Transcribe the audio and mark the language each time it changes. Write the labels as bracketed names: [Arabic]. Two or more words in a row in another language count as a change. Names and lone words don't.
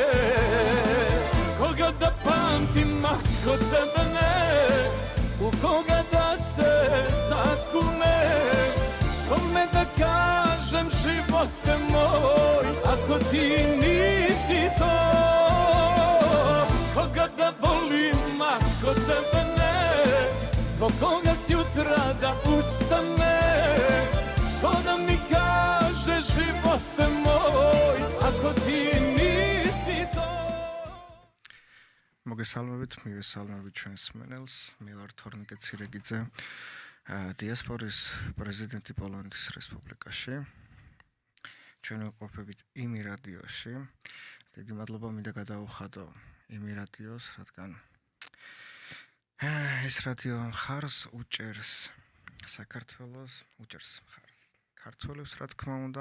[Serbian] Koga da pamtim ako tebe ne, u koga da se zakunem, kome da kažem živote moj, ako ti nisi to. koga da volim ako tebe ne, zbog koga sjutra da ustane, ko da mi kaže živote moj, ako ti nisi to. [Georgian] მოგესალმებით, მივესალმებით ჩვენს მსმენელს. მე ვარ თორნიკე ცირეგიძე, დიასპორის პრეზიდენტი პოლონეთის რესპუბლიკაში. ჩვენ ვყოფებით იმი რადიოში. დიდი მადლობა მინდა გადაუხადო იმი რადიოს, რადგან ეს რადიო მხარს უჭერს საქართველოს, უჭერს მხარს ქართველებს, რა თქმა უნდა.